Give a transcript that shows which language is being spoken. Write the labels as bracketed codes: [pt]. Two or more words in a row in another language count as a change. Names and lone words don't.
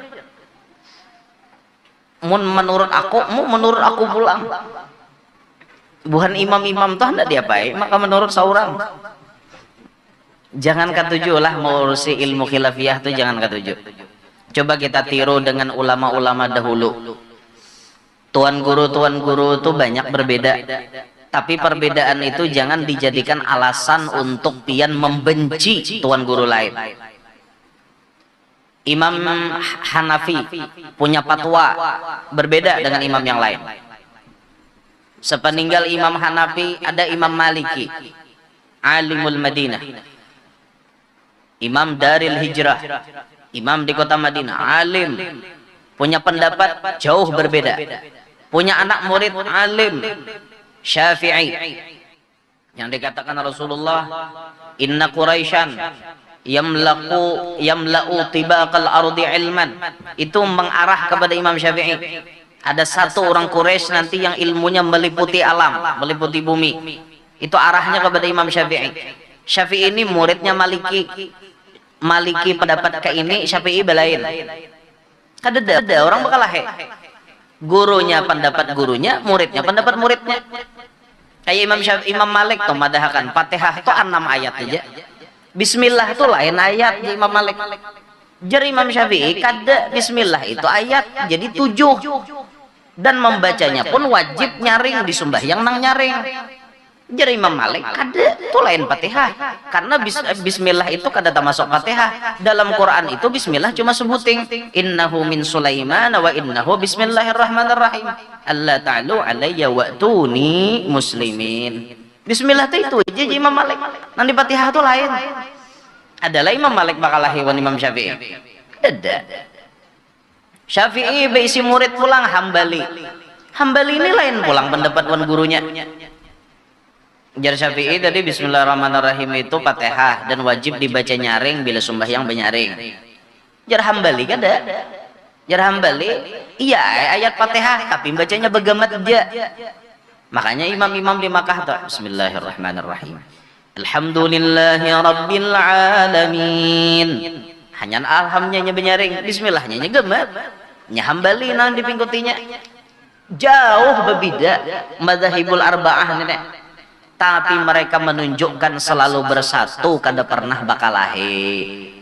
[bjn] Menurut aku pulang. Bukan imam-imam tuh hendak diapai, maka menurut seorang. Jangan katuju lah mengurusi ilmu khilafiyah tuh jangan katuju. [id] Coba kita tiru dengan ulama-ulama dahulu. [bjn] Tuan guru tuh banyak berbeda. [id] Tapi perbedaan itu jangan dijadikan alasan untuk pian membenci tuan guru lain. Imam Hanafi punya fatwa berbeda dengan imam yang lain. Sepeninggal Imam Hanafi ada Imam Maliki, alimul Madinah, imam Daril Hijrah, imam di kota Madinah, alim, punya pendapat jauh berbeda, punya anak murid alim, Syafi'i, yang dikatakan Rasulullah, [ar] إن قريشا يملأ طباق الأرض علما, [id] itu mengarah kepada Imam Syafi'i. Ada satu orang Quraisy nanti yang ilmunya meliputi alam, meliputi bumi. Itu arahnya kepada Imam Syafi'i. Syafi'i ini muridnya Maliki. Maliki pendapat ke ini, Syafi'i belain. [bjn] Kada orang bakal lahir. [id] Gurunya pendapat gurunya, muridnya pendapat muridnya. [bjn] Kayak Imam Malik tuh madahakan Fatihah itu 6 ayat aja. Bismillah itu lain ayat di Imam Malik. Jar Imam Syafi'i kada bismillah itu ayat jadi 7 dan membacanya pun wajib nyaring di sembahyang nang nyaring. Jar Imam Malik kada itu lain Fatihah karena bismillah itu kada termasuk Fatihah. [id] Dalam Quran itu bismillah cuma sebuting [ar] إنه من سليمان وإنه بسم الله الرحمن الرحيم ألا تعلوا علي وأتوني مسلمين. [bjn] Bismillah itu aja Imam Malik. Nang di Fatihah itu lain. Adalah Imam Malik bakal lahiwan Imam Syafi'i. Ada. Syafi'i beisi murid pulang Hambali. Hambali ini lain pulang pendapat wan gurunya. Jar Syafi'i tadi bismillahirrahmanirrahim itu Fatihah dan wajib dibaca nyaring bila sembahyang benyaring. Jar Hambali kada. Jar Hambali iya ayat Fatihah tapi bacanya begamat aja. Makanya imam-imam di Makkah tuh bismillahirrahmanirrahim. [ar] الحمد لله رب العالمين. [bjn] Hanya alhamnya benyaring, bismillahnya gemat. Nya Hambali nang dipingkutinya. Jauh berbeda [ar] المذاهب الأربعة [bjn] ini. Tapi mereka menunjukkan selalu bersatu kada pernah bakalahi.